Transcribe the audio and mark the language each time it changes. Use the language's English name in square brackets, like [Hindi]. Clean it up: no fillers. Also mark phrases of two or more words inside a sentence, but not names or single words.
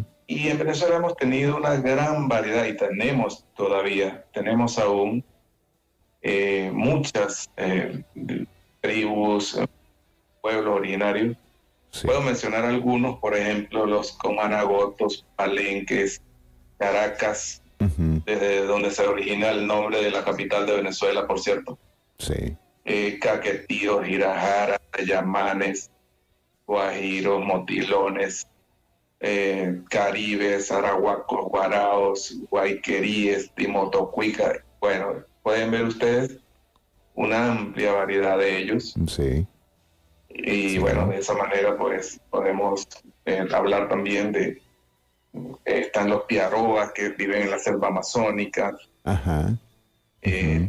[Spanish] Y en Venezuela hemos tenido una gran variedad y tenemos aún muchas tribus, pueblos originarios. Sí. Puedo mencionar algunos, por ejemplo, los comanagotos, palenques, Caracas, Uh-huh. desde donde se origina el nombre de la capital de Venezuela, por cierto. Sí. Caquetíos, Girajara, Yamanes, Guajiros, Motilones, Caribes, Arahuacos, Guaraos, Guayqueríes, Timotocuica. Bueno, pueden ver ustedes una amplia variedad de ellos. Sí. Y Sí. bueno, de esa manera pues podemos hablar también de, están los Piaroas que viven en la selva amazónica. Ajá. Uh-huh.